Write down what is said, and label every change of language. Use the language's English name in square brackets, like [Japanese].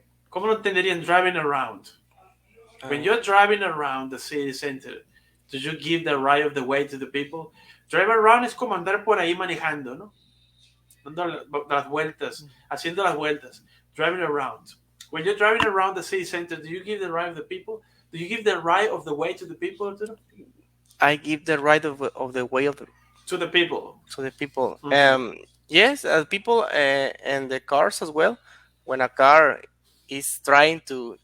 [Spanish] ¿Cómo lo entenderían [English] driving around? When Uh, you're driving around the city center, do you give the right of the way to the people? Drive around [Spanish] es como andar por ahí manejando, ¿no? Dando las vueltas, haciendo las vueltas, [English] driving around. When you're driving around the city center, do you give the right of the people? Do you give the right of the way to the people? I give the right of the way of the, To the people. to the people. Mhm. Yes, people and the cars as well. When a car is trying to